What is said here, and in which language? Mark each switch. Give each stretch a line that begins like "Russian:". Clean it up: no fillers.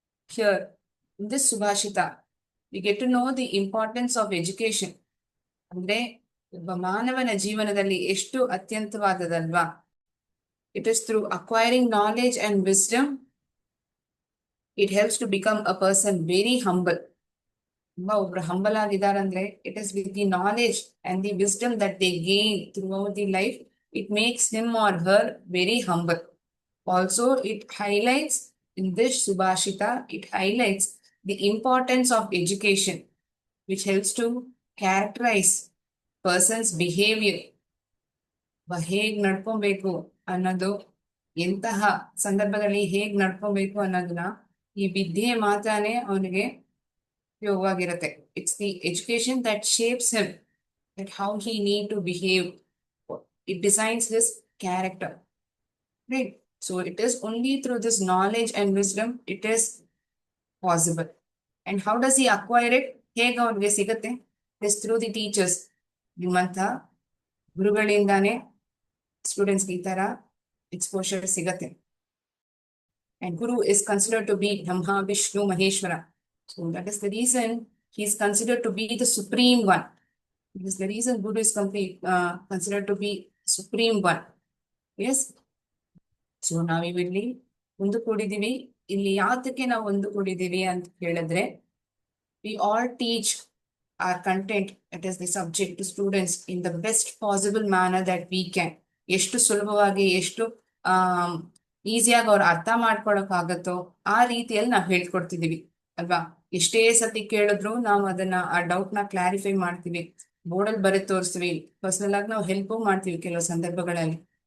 English: Here, in this Subhashita, we get to know the importance of education.
Kannada: ಅಂದ್ರೆ ಒಬ್ಬ ಮಾನವನ ಜೀವನದಲ್ಲಿ ಎಷ್ಟು ಅತ್ಯಂತವಾದದಲ್ವಾ.
English: It is through acquiring knowledge and wisdom, it helps to become a person very humble.
Kannada: ತುಂಬಾ ಒಬ್ರು humble ಆಗಿದಾರಂದ್ರೆ
English: It is with the knowledge and the wisdom that they gain throughout the life, it makes him or her very humble. Also it highlights in this ಸುಭಾಷಿತ, it highlights the importance of education which helps to characterise person's behaviour.
Kannada: ಹೇಗ್ ನಡ್ಕೊಬೇಕು ಅನ್ನೋದು, ಎಂತಹ ಸಂದರ್ಭದಲ್ಲಿ ಹೇಗ್ ನಡ್ಕೊಬೇಕು ಅನ್ನೋದನ್ನ ಈ ವಿದ್ಯೆ ಮಾತ್ರನೇ ಅವನಿಗೆ ಉಪಯೋಗವಾಗಿರುತ್ತೆ.
English: It's the education that shapes him, that how he need to behave. It designs his character, right? So it is only through this knowledge and wisdom it is possible. And how does he acquire it?
Kannada: ಹೇಗೆ ಅವ್ರಿಗೆ ಸಿಗುತ್ತೆ?
English: It is through the teachers.
Kannada: ನಿಮ್ಮಂಥ ಗುರುಗಳಿಂದಾನೇ ಸ್ಟೂಡೆಂಟ್ಸ್ಗೆ ಈ ತರ exposure ಸಿಗತ್ತೆ.
English: And Guru is considered to be Brahma, Vishnu, Maheshwara. So that is the reason he is considered to be the supreme one. That is the reason Guru is considered to be supreme one. Yes.
Kannada: So ನಾವಿಲ್ಲಿ ಒಂದು ಕೂಡಿದೀವಿ. ಇಲ್ಲಿ ಯಾತಕ್ಕೆ ನಾವು ಒಂದು ಕೂಡಿದೀವಿ ಅಂತ ಹೇಳಿದ್ರೆ,
English: we all teach our content, it is the subject, to students in the best possible manner that we can.
Kannada: ಎಷ್ಟು ಸುಲಭವಾಗಿ, ಎಷ್ಟು ಈಸಿಯಾಗಿ ಅವ್ರು ಅರ್ಥ ಮಾಡ್ಕೊಳಕ್ ಆಗತ್ತೋ ಆ ರೀತಿಯಲ್ಲಿ ನಾವು ಹೇಳ್ಕೊಡ್ತಿದೀವಿ ಅಲ್ವಾ. ಎಷ್ಟೇ ಸತಿ ಕೇಳಿದ್ರು ನಾವು ಅದನ್ನ ಆ ಡೌಟ್ ನ ಕ್ಲಾರಿಫೈ ಮಾಡ್ತೀವಿ, ಬೋರ್ಡಲ್ಲಿ ಬರೆದು ತೋರಿಸ್ತೀವಿ, ಪರ್ಸನಲ್ ಆಗಿ ನಾವು ಹೆಲ್ಪ್ ಮಾಡ್ತೀವಿ ಕೆಲವು ಸಂದರ್ಭಗಳಲ್ಲಿ.